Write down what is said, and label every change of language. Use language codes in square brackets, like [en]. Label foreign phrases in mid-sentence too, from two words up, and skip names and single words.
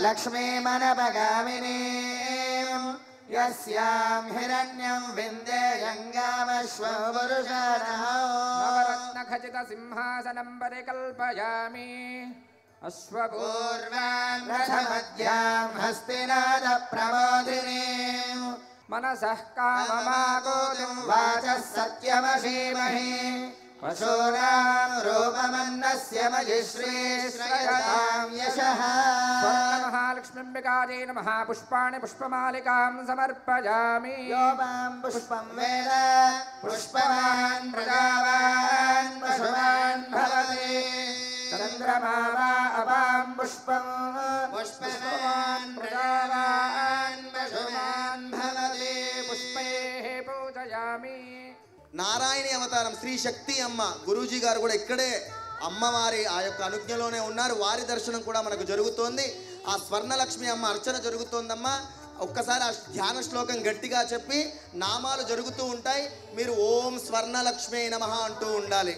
[sa] లక్ష్మీమనపగామినీం యస్యాం హిరణ్యం విందేయంగామశ్వపురుషాణః. నవరత్నఖచిత సింహాసనం పరికల్పయామి అశ్వపూర్వాం రథమధ్యాం హస్తినాద ప్రమోదినీం मनसः काममागोतुं वाचः सत्यमशीमहि पशूनां रूपमन्नस्य मजिश्रीश्रयतां यशः महालक्ष्मीम्बिकायै नमः पुष्पाणि पुष्पमालिकां समर्पयामि यो मां पुष्पं वेद पुष्पवान् प्रजावान् पशुवान् भवति चन्द्रमा वा अपां पुष्पं पुष्पवान् प्रजावान् पशुवान् भवति पुष्पैः पूजयामि [te] నారాయణి అవతారం శ్రీ శక్తి అమ్మ గురూజీ గారు కూడా ఇక్కడే అమ్మవారి ఆ యొక్క అనుజ్ఞలోనే ఉన్నారు. వారి దర్శనం కూడా మనకు జరుగుతోంది. ఆ స్వర్ణలక్ష్మి అమ్మ అర్చన జరుగుతోందమ్మా. ఒక్కసారి ఆ ధ్యాన శ్లోకం గట్టిగా చెప్పి నామాలు జరుగుతూ ఉంటాయి. మీరు [sa] ఓం స్వర్ణలక్ష్మి నమః [te] అంటూ ఉండాలి.